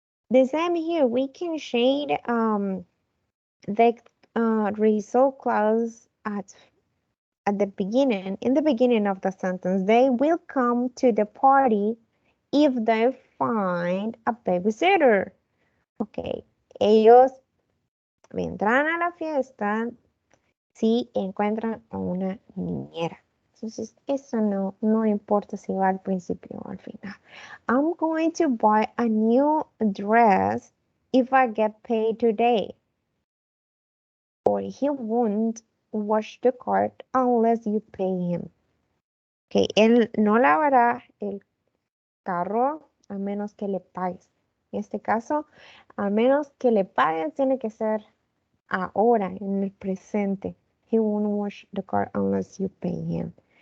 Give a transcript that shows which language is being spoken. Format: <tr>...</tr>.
<en>The same here, we can shade the result clause at the beginning, in the beginning of the sentence. They will come to the party if they find a babysitter.</en> <es>Ok, ellos vendrán a la fiesta si encuentran a una niñera. Entonces, eso no importa si va al principio o al final.</es> <en>I'm going to buy a new dress if I get paid today. Or he won't wash the car unless you pay him.</en> <es>Ok, él no lavará el carro a menos que le pagues. En este caso, a menos que le pagues, tiene que ser ahora, en el presente.</es> <en>He won't wash the car unless you pay him.</en>